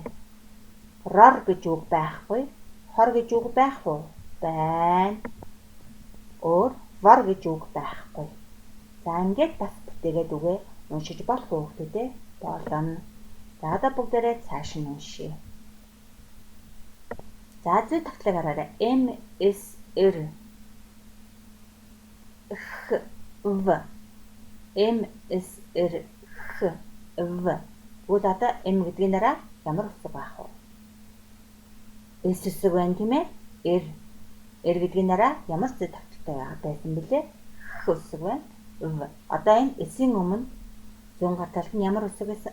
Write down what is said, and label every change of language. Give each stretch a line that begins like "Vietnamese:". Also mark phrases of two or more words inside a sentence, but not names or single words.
Mongolian: Рор гэж үг байхгүй. Хор гэж үг байх уу? Байна. Өөр вор гэж үг байхгүй. За ингээд бас бүтээгээд үгээ уншиж болох уу гэдэг болно. За одоо бүгдээрээ цааш нь уншъя. За зүй тавталыг хараарай. М С Р Х В М С Р Х В. Үл одоо М гэдгийн дараа ямар үсэг байх вэ? С үсэг байна тийм ээ? Р гэдгийн дараа ямар зүй тавталтай байсан бэлээ? Х үсэг байна. В. Одоо энэ S-ийн өмнө зүүн гар талд нь ямар үсэг байсан?